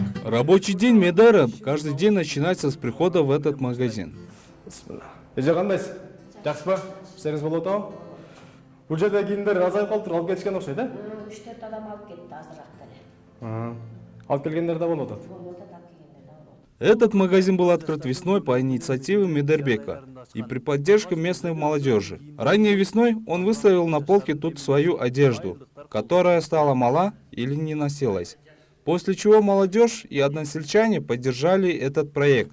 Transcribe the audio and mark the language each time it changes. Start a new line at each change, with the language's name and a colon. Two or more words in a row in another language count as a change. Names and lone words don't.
Russian: Рабочий день Медера каждый день начинается с прихода в этот магазин.
Kyrgyz: Эже кандайсыз? Жакшы ба? Иштериңиз болуп атабы? Бул жерде кийимдер азайып калыптыр, алып кетишкен окшойт, э? 3-4 адам алып кетти азыраак деле. Алып келгендер да болуп атат.
Russian: Этот магазин был открыт весной по инициативе Медербека и при поддержке местной молодежи. Ранней весной он выставил на полке тут свою одежду, которая стала мала или не носилась. После чего молодежь и односельчане поддержали этот проект.